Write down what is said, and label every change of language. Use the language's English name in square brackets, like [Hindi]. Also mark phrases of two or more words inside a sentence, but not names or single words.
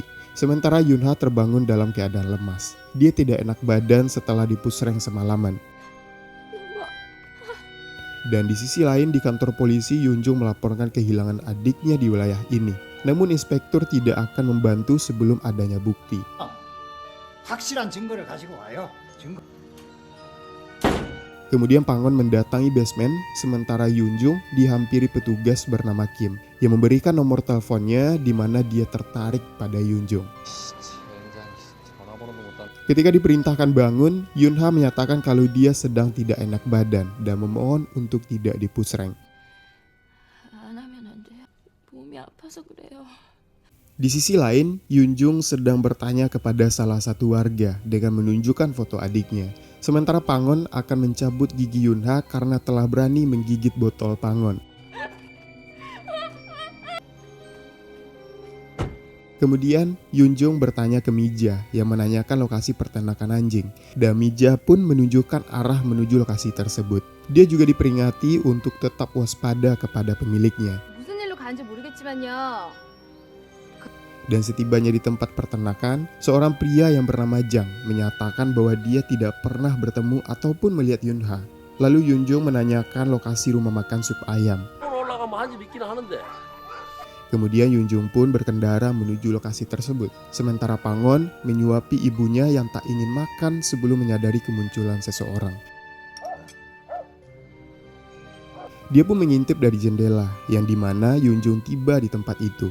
[Indonesian] Sementara Yunha terbangun dalam keadaan lemas. Dia tidak enak badan setelah dipusreng semalaman. Dan di sisi lain di kantor polisi, Yunjung melaporkan kehilangan adiknya di wilayah ini. Namun inspektur tidak akan membantu sebelum adanya bukti. [Korean] 확실한 증거를 가지고 와요. 증거. [Indonesian] Kemudian Pangon mendatangi basement, sementara Yunjung dihampiri petugas bernama Kim yang memberikan nomor teleponnya di mana dia tertarik pada Yunjung. Ketika diperintahkan bangun, Yunha menyatakan kalau dia sedang tidak enak badan dan memohon untuk tidak dipusreng. [Korean] 안 하면 안 돼요. 몸이 아파서 그래요. [Indonesian] Di sisi lain, Yunjung sedang bertanya kepada salah satu warga dengan menunjukkan foto adiknya. Sementara Pangon akan mencabut gigi Yunha karena telah berani menggigit botol Pangon. Kemudian Yunjung bertanya ke Mija yang menanyakan lokasi peternakan anjing. Dan Mija pun menunjukkan arah menuju lokasi tersebut. Dia juga diperingati untuk tetap waspada kepada pemiliknya. [Korean] 무슨 일로 가는지 모르겠지만요. [Indonesian] Dan setibanya di tempat peternakan, seorang pria yang bernama Jang menyatakan bahwa dia tidak pernah bertemu ataupun melihat Yunha. Lalu Yunjung menanyakan lokasi rumah makan sup ayam. [Korean] 올라가면 한 집 있긴 하는데. [Indonesian] Kemudian Yunjung pun berkendara menuju lokasi tersebut. Sementara Pangon menyuapi ibunya yang tak ingin makan sebelum menyadari kemunculan seseorang. Dia pun mengintip dari jendela yang dimana Yunjung tiba di tempat itu.